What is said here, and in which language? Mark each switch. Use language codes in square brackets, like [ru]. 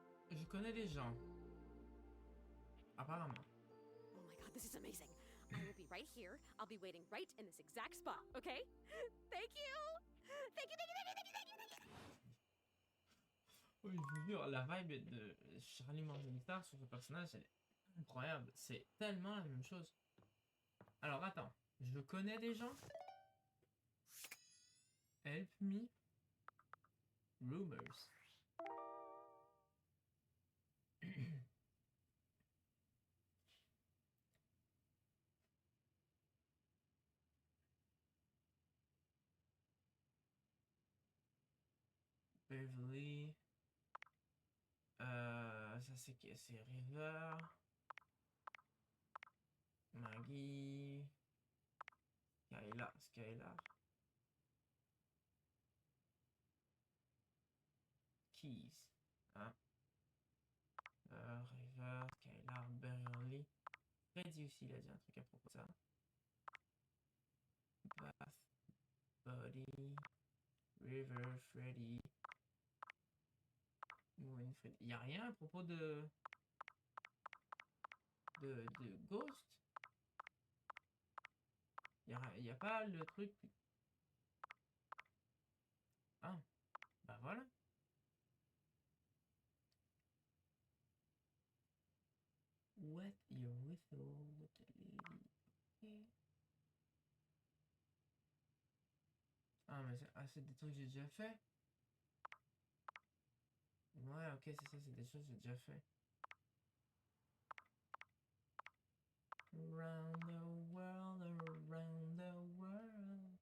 [fr] Je connais des gens. Apparemment. [en] Oh my god, this is amazing. I will be right here. I'll be waiting right in this exact spot, okay? Thank you! Thank you, thank you, thank you, thank you, thank you, thank you! [fr] Oui, je vous jure, la vibe de Charlie Morgenstern sur ce personnage, elle est incroyable. C'est tellement la même chose. Alors attends, je connais des gens. [en] Help me. Rumors. [fr] Beverly. Ça c'est qui? C'est River. Maggie. Skylar. Keys. Hein? River, Skylar, Beverly. Freddy aussi, il a dit un truc à propos de ça. Bath, Buddy, River, Freddy. Moon, Freddy. Il n'y a rien à propos de Ghost. Il y a pas le truc. Ah, bah voilà. [en] What your whistle, little lady. Okay. [fr] Ah, mais c'est des trucs que j'ai déjà fait. Ouais, ok, c'est ça, c'est des choses que j'ai déjà fait. [en] Around the world, around the world.